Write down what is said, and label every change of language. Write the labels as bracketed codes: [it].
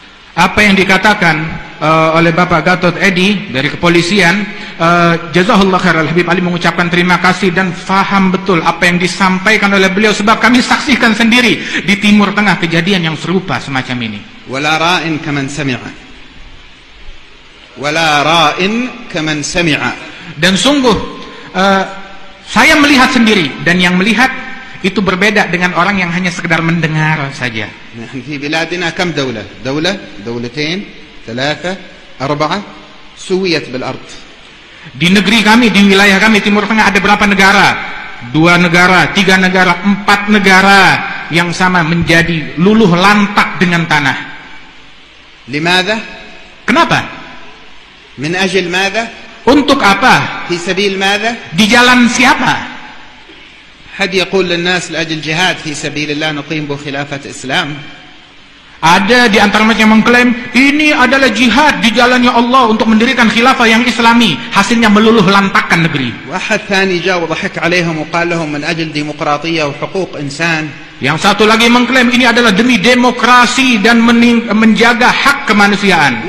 [id] Apa yang dikatakan oleh Bapak Gatot Edi dari kepolisian, [ar] Jazahullah khair, [id] Al-Habib Ali mengucapkan terima kasih dan faham betul apa yang disampaikan oleh beliau, sebab kami saksikan sendiri di Timur Tengah kejadian yang serupa semacam ini. [ar] ولا راء كمن سمع ولا راء كمن سمع. [id] Dan sungguh saya melihat sendiri, dan yang melihat itu berbeda dengan orang yang hanya sekedar mendengar saja. [ar] نحن في بلادنا كم دولة؟ دولتين، ثلاثة، أربعة سويت بالأرض. [id] Di negeri kami, di wilayah kami Timur Tengah ada berapa negara? 2 negara, 3 negara, 4 negara yang sama menjadi luluh lantak dengan tanah. [ar] لماذا؟ [id] Kenapa? [ar] من أجل ماذا؟ [id] Untuk apa? [ar] في سبيل ماذا؟ [id] Di jalan siapa? [ar] حد يقول للناس لأجل جهاد في سبيل الله نقيم بخلافة إسلام. [id] Ada di antara mereka yang mengklaim ini adalah jihad di jalannya Allah untuk mendirikan khilafah yang islami, hasilnya meluluh lantakkan negeri. [ar] واحد ثاني جاء وضحك عليهم وقال لهم من أجل ديمقراطية وحقوق إنسان. [id] Yang satu lagi mengklaim ini adalah demi demokrasi dan menjaga hak kemanusiaan